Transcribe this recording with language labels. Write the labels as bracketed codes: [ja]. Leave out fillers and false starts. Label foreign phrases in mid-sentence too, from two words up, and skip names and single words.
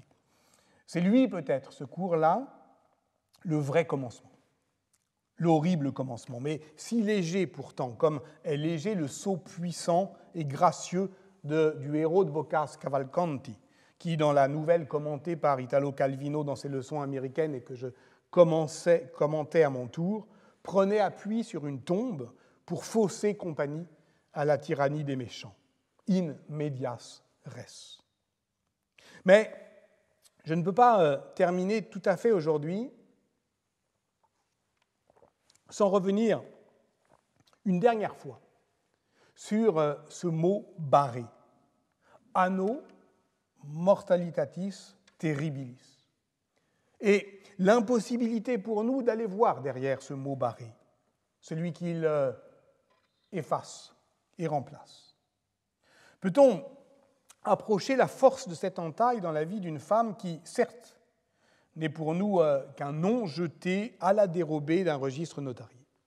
[fr] C'est lui, peut-être, ce cours-là, le vrai commencement, l'horrible commencement, mais si léger pourtant, comme est léger le saut puissant et gracieux du héros de Boccace, Cavalcanti, qui, dans la nouvelle commentée par Italo Calvino dans ses leçons américaines et que je commentais à mon tour, prenait appui sur une tombe pour fausser compagnie à la tyrannie des méchants. [la] In medias res. [fr] Mais je ne peux pas terminer tout à fait aujourd'hui sans revenir une dernière fois sur ce mot barré, [la] anno mortalitatis terribilis, [fr] et l'impossibilité pour nous d'aller voir derrière ce mot barré, celui qu'il efface et remplace. Peut-on approcher la force de cette entaille dans la vie d'une femme qui, certes, n'est pour nous qu'un nom jeté à la dérobée d'un registre notarié?